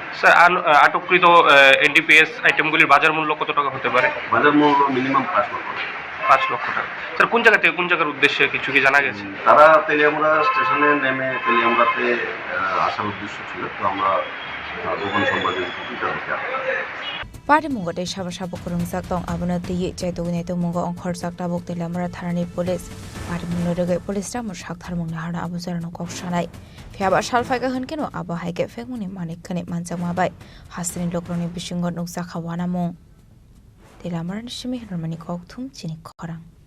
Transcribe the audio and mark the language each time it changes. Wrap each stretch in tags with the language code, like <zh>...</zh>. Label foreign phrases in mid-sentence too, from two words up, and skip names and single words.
<bn>স্যার আটককৃত NDPS আইটেমগুলির বাজার মূল্য কত টাকা হতে পারে? বাজার মূল্য মিনিমাম 5 লক্ষ টাকা। 5 লক্ষ টাকা। স্যার কোন জায়গা থেকে কোন জায়গার উদ্দেশ্যে কিছু কি জানা গেছে? তারা তেলিয়ামুড়া স্টেশনে নেমে তেলিয়ামুড়াতে আসার উদ্দেশ্য ছিল, তো আমরা গোপন সংবাদের ভিত্তিতে তাদেরকে</bn> <trp>Party mungo de shaba shaba kurung sak tong abuna tiye chai to ne to mungo on khor sak tabok te lamara tharani</trp> <en>police party</en> <trp>mungo de police ta mo shak thar mung na hana abu zara no kok shanai phiaba shal phai ga hun keno aba hai ke fek muni manik khane manjak ma bai hasini lokroni bisingot nuksa khawana mung te lamara ni shimi harmani kok thum chini khorang</trp>